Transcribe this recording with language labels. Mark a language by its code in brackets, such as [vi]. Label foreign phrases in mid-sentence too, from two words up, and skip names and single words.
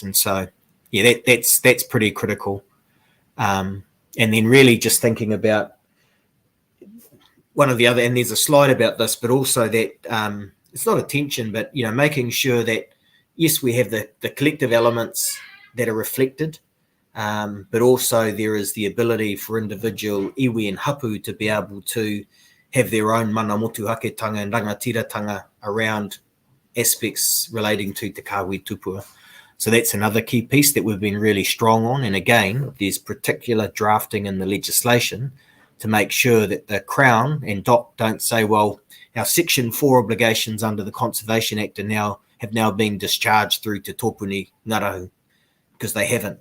[en] And so, yeah, that's pretty critical. And then really just thinking about one of the other, and there's a slide about this, but also that it's not a tension, but, making sure that, yes, we have the collective elements that are reflected but also there is the ability for individual iwi and hapu to be able to have their own [mi] mana motuhaketanga [en] and rangatiratanga around aspects relating to [mi] te kawi tupua. [en] So that's another key piece that we've been really strong on. And again, there's particular drafting in the legislation to make sure that the Crown and DOC don't say, well, our Section 4 obligations under the Conservation Act have now been discharged through Te Tōpuni Ngarahu, because they haven't.